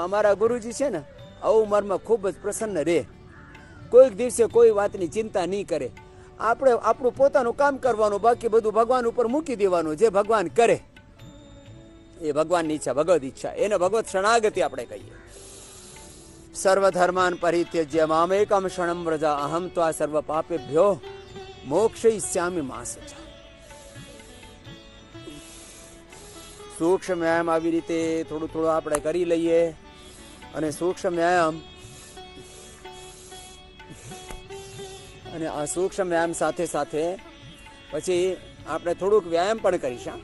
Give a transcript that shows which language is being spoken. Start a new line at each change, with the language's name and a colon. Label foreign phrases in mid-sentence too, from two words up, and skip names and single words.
Gujarati: અમારા ગુરુજી છે ને ઉંમરમાં ખૂબ જ પ્રસન્ન રહે, કોઈક દિવસે કોઈ વાતની ચિંતા નહીં કરે. આપણે આપણું પોતાનું કામ કરવાનું, બાકી બધું ભગવાન ઉપર મૂકી દેવાનું. જે ભગવાન કરે એ ભગવાનની ઈચ્છા, ભગવદ ઈચ્છા, એને ભગવત શરણાગતિ આપણે કહીએ.
Sanskrit: સર્વધર્માન પરિત્યજ્ય મામેકમ શરણમ વ્રજ અહમ ત્વા સર્વ પાપેભ્યો મોક્ષયિષ્યામિ મા શુચઃ.
Gujarati: સૂક્ષ્મ વ્યાયામ આવી રીતે થોડું થોડું આપણે કરી લઈએ. અને સૂક્ષ્મ વ્યાયામ અને આ સૂક્ષ્મ વ્યાયામ સાથે સાથે પછી આપણે થોડુંક વ્યાયામ પણ કરીશું.